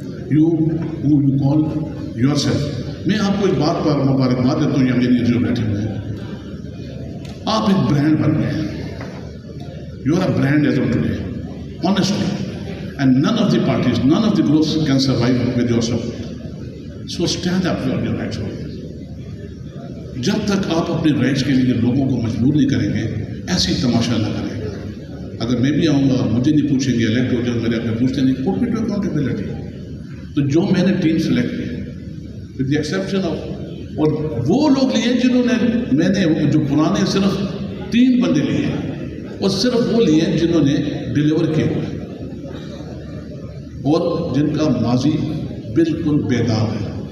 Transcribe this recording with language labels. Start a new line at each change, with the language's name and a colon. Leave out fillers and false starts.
English: You, who you call yourself.
Urdu: میں آپ کو ایک بات پر مبارکباد دیتا ہوں, یہ میری جو بیٹھے ہوئے ہیں, آپ ایک برانڈ بن گئے ہیں.
English: You are a brand as of today. Honestly. And none of the parties, none of the groups can survive with your support. So stand up for your rights.
Urdu: جب تک آپ اپنے رائٹس کے لیے لوگوں کو مجبور نہیں کریں گے, ایسی تماشا نہ کریں گے. اگر میں بھی آؤں گا, مجھے نہیں پوچھیں گے, الیکٹ ہو جائے, میرے اپنے پوچھتے نہیں, پٹ می ٹو اکاؤنٹیبلٹی. تو جو میں نے ٹیم سلیکٹ کی ود دی ایکسیپشن آف, اور وہ لوگ لیے جنہوں نے, میں نے جو پرانے صرف 3 بندے لیے ہیں, اور صرف وہ لیے ہیں جنہوں نے ڈیلیور کیے ہوئے اور جن کا ماضی بالکل بیدار ہے.